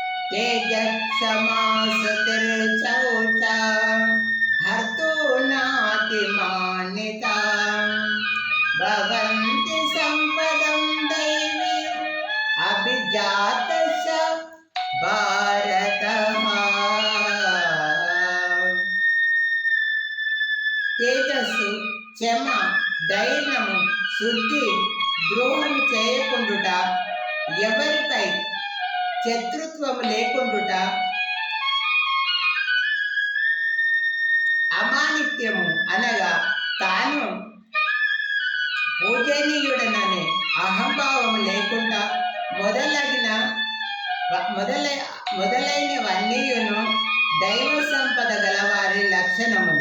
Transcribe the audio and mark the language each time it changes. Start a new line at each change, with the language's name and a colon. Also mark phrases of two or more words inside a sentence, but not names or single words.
Sanskrit: तेजक्षमासतिर्चौचा हर्तो नातिमानिता भवन्ति सम्पदं दैवी अभिजातस्य भारतः।
Telugu: తేజస్సు, క్షమ, ధైర్యము, శుద్ధి, ద్రోహము చేయకుండుట, ఎవరిపై శత్రుత్వము లేకుండుట, అమానిత్యము అనగా తాను పూజనీయుడననే అహంభావము లేకుండా మొదలైనవన్నీయును దైవ సంపద గలవారి లక్షణములు.